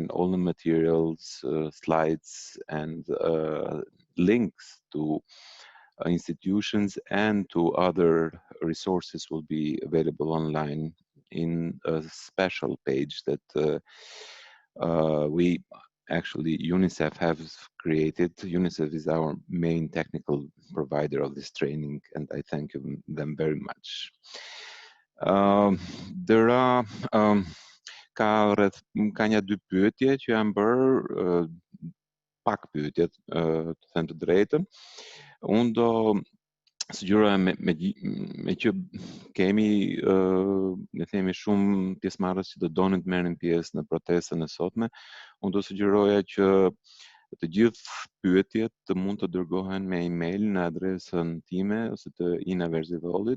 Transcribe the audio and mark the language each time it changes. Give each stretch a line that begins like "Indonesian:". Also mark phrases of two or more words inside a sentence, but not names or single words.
English: All the materials, slides, and links to institutions and to other resources will be available online in a special page that we actually, UNICEF has created. UNICEF is our main technical provider of this training, and I thank them very much.
Albanian: Ka një dy pyetje që janë bërë, pak pyetje, të them të drejtën. Unë do sugjeroja me që kemi, ne themi, shumë pjesëmarrës që do donin të merrin pjesë në protestën e sotme, unë do sugjeroja që të gjithë pyetjet të mund të dërgohen me email në adresën time ose të Ina Verzivollit.